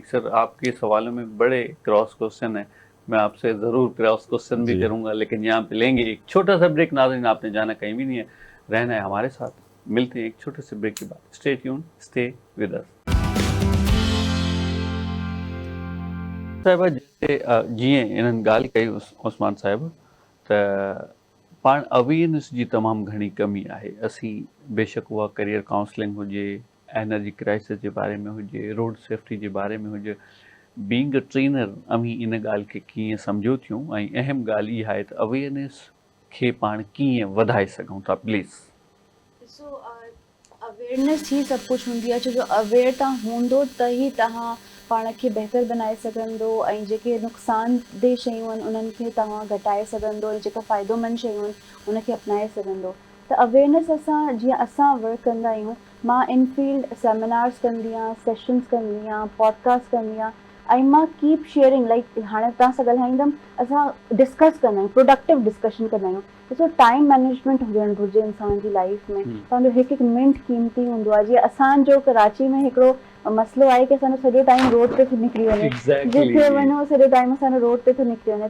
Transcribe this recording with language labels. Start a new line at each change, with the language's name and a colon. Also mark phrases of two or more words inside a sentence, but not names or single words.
Urdu: سر آپ کے سوالوں میں بڑے
English: کراس کوشچن
Urdu: ہیں, میں آپ سے ضرور
English: کراس کوشچن
Urdu: بھی کروں گا, لیکن یہاں پہ لیں گے ایک چھوٹا سا بریک. ناظرین آپ نے جانا کہیں بھی نہیں ہے, رہنا ہے ہمارے ساتھ. ملتے ہیں ایک چھوٹے سے بریک کے بعد.
English: اسٹے ٹیون, اسٹے ود اس.
Sindhi: صاحبہ جیسے جیئں انہनि ॻाल्हि कई उस्मान साहिब, त पाण अवेयरनेस जी तमामु घणी कमी आहे. असीं बेशक उहा
English: career counselling
Sindhi: हुजे,
English: energy crisis
Sindhi: जे बारे में हुजे,
English: road safety
Sindhi: जे बारे में हुजे,
English: being a trainer
Sindhi: अमीं इन ॻाल्हि खे कीअं सम्झो थियूं, ऐं अहम ॻाल्हि इहा आहे त अवेयरनेस खे पाण कीअं वधाए सघूं था. प्लीज़. ॾिसो, अवेयरनेस ई सभु कुझु हूंदी आहे, छो जो अवेयर तव्हां हूंदो त ई तव्हां पाण खे बहितर बनाए सघंदो, ऐं जेके नुक़सानदेह शयूं आहिनि उन्हनि खे तव्हां घटाए सघंदो, ऐं जेका फ़ाइदोमंद शयूं आहिनि उनखे अपनाए सघंदो. त अवेयरनेस जीअं असां वर्क कंदा आहियूं, मां इन
English: field seminars
Sindhi: कंदी आहियां, सेशन्स कंदी आहियां, पॉडकास्ट कंदी आहियां, ऐं मां
English: keep sharing.
Sindhi: लाइक हाणे तव्हां सां ॻाल्हाईंदमि, असां डिस्कस कंदा आहियूं,
English: productive discussion
Sindhi: कंदा आहियूं. ॾिसो,
English: time management
Sindhi: हुजणु घुरिजे इंसान जी लाइफ में. तव्हांजो हिकु हिकु मिंट क़ीमती हूंदो आहे. जीअं असांजो कराची में हिकिड़ो मसइलो आहे कि असांजो सॼो टाइम रोड ते थो निकिरी वञे, जिथे वञो सॼो टाइम असांजो रोड ते थो निकिरी वञे.